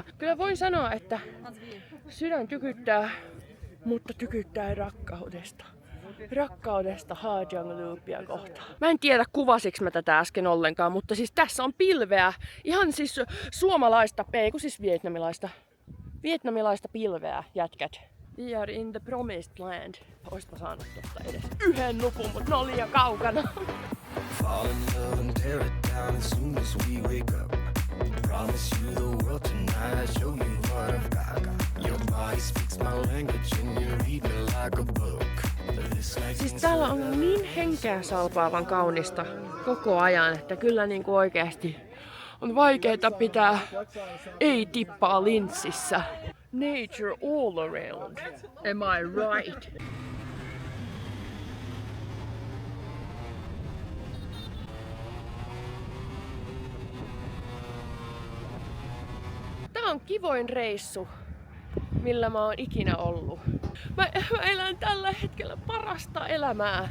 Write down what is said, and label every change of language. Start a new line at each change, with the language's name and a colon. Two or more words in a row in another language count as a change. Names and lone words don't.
Finnish: Kyllä voin sanoa, että sydän tykyttää, mutta tykyttää rakkaudesta. Rakkaudesta Hajang Loopia kohtaan. Mä en tiedä kuvasiks mä tätä äsken ollenkaan, mutta siis tässä on pilveä. Ihan siis suomalaista, ei kun siis vietnamilaista pilveä, jätkät.
English: We are in the promised land.
Finnish: Oispa saanut tosta edes yhden nukun, mut ne on liian kaukana.
English: Fall in love and tear it down as soon as we wake up. Promise you the world tonight, show you what I've got. Your body speaks my language and you read me like a book.
Finnish: Siis täällä on niin henkeä salpaavan kaunista koko ajan, että kyllä niinku oikeesti on vaikeeta pitää ei tippaa linssissä.
English: Nature all around. Am I right?
Finnish: Tää on kivoin reissu, millä mä oon ikinä ollut. Mä elän tällä hetkellä parasta elämää.